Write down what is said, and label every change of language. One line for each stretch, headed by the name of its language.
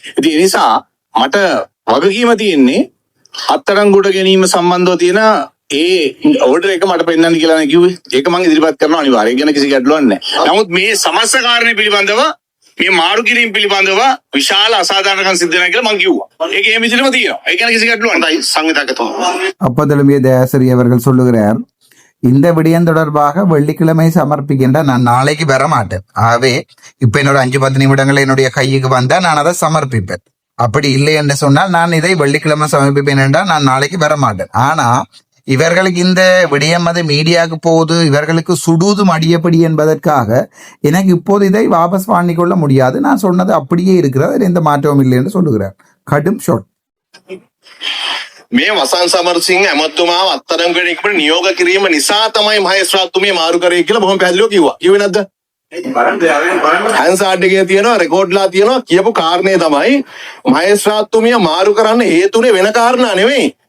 Sinhala: ඉතින් ඒ නිසා මට වගකීම තියෙන්නේ අත්අඩංගුවට ගැනීම සම්බන්ධව තියෙන ඒ ඕඩර් එක මට පෙන්නන්න කියලා නේ කිව්වේ. ඒක මම ඉදිරිපත් කරනවා අනිවාර්යයෙන්. ගැන කිසි ගැටලුවක් නැහැ. නමුත් මේ සමස්ත කාරණේ පිළිබඳව මේ මාරු කිරීම පිළිබඳව විශාල අසාධාරණකම් සිද්ධ වෙනවා කියලා මම කිව්වා. ඒක එහෙම විදිහටම තියෙනවා. ඒ ගැන කිසි ගැටලුවක් නැහැ. සංවිධායකතුමා.
Tamil: அப்போது எழும்பிய தயாசிரி அவர்கள் சொல்லுகிறார், இந்த விடயம் தொடர்பாக வெள்ளிக்கிழமை சமர்ப்பிக்கின்ற நான் நாளைக்கு வர மாட்டேன். ஆகவே இப்ப என்னோட 5-10 நிமிடங்கள் என்னுடைய கைக்கு வந்தா நான் அதை சமர்ப்பிப்பேன். அப்படி இல்லை என்று சொன்னால் நான் இதை வெள்ளிக்கிழமை சமர்ப்பிப்பேன் என்றால் நான் நாளைக்கு வர மாட்டேன். ஆனா இவர்களுக்கு இந்த விடயம் அது மீடியாவுக்கு போகுது, இவர்களுக்கு சுடுவதும் அடியப்படி என்பதற்காக எனக்கு இப்போது இதை வாபஸ் வாங்கிக்கொள்ள முடியாது. நான் சொன்னது அப்படியே இருக்கிறது, அதில் எந்த மாற்றமும் இல்லை என்று சொல்லுகிறார். கடும் ஷாட்.
Sinhala: මේ වසන් සමරසිංහ ඇමතුමාව අත්අඩංගුවට නියෝග කිරීම නිසා තමයි මහේස්ත්‍රාත්තුමිය මාරු කරේ කියලා බොහොම පැහැදිලිව කිව්වා. කිව්වේ නැද්ද? හැන්සාඩ් එකේ තියෙනවා, රෙකෝඩ්ලා තියෙනවා. කියපු කාරණේ තමයි මහේස්ත්‍රාත්තුමිය මාරු කරන්න හේතුනේ වෙන කාරණා නෙවෙයි.